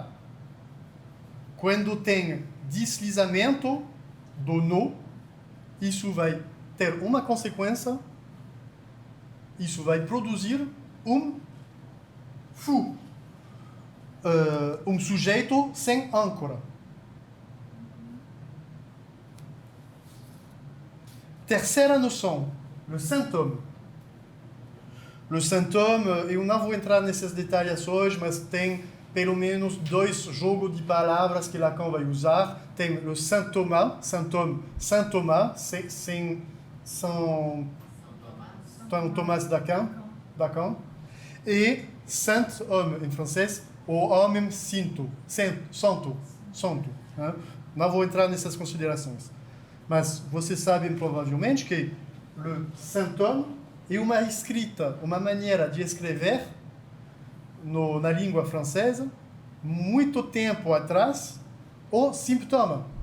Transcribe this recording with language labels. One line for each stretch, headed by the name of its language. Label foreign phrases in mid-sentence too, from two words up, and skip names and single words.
Portuguese: Quando tem deslizamento do nó, isso vai ter uma consequência, isso vai produzir fou, sujeito sem âncora. Terceira noção,
French: le symptôme. Le symptôme,
Portuguese: eu não vou entrar nesses detalhes hoje, mas tem pelo menos 2 jogos de palavras que Lacan vai usar. Tem o symptôme, São Tomás d'Aquin, e saint-homme, em francês, o homem santo. Não vou entrar nessas considerações. Mas vocês sabem provavelmente que o symptôme é uma escrita, uma maneira de escrever na língua francesa, muito tempo atrás, o sintoma.